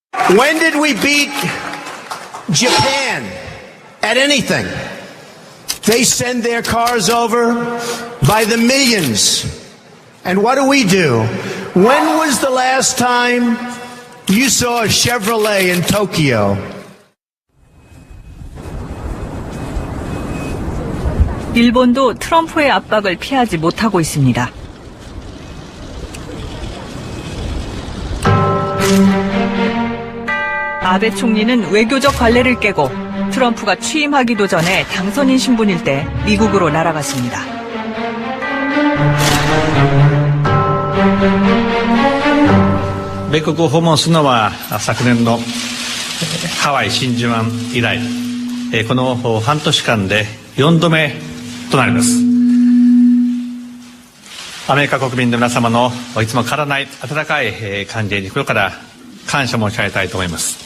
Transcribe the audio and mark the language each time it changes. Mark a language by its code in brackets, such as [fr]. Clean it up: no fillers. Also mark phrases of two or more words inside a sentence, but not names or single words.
[en] When did we beat Japan at anything? They send their cars over by the millions. And what do? When was the last time you saw a Chevrolet in Tokyo? [ko] 일본도 트럼프의 압박을 피하지 못하고 있습니다. 아베 총리는 외교적 관례를 깨고 트럼프가 취임하기도 전에 당선인 신분일 때 미국으로 날아갔습니다. [ja] 米国を訪問するのは昨年のハワイ真珠湾以来、この半年間で4度目となります。アメリカ国民の皆様のいつも変わらない温かい歓迎に心から感謝申し上げたいと思います。